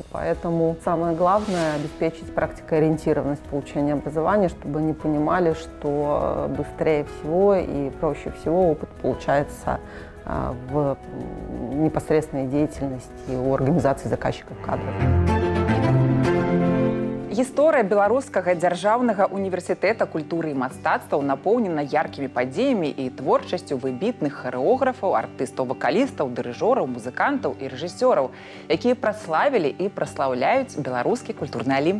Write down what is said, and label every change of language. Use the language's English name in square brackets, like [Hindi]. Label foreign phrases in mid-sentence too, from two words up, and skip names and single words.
[Russian] Поэтому самое главное — обеспечить практикоориентированность получения образования, чтобы они понимали, что быстрее всего и проще всего опыт получается в непосредственной деятельности у организации заказчиков кадров. [Belarusian] Гісторыя беларускага дзяржаўнага універсітэта культуры і мастацтваў напоўнена яркімі падзеямі і творчасцю выбітных харэографаў, артыстаў-вакалістаў, дырыжораў, музыкантаў і рэжысёраў, якія праславілі і праслаўляюць беларускі культурны алімп.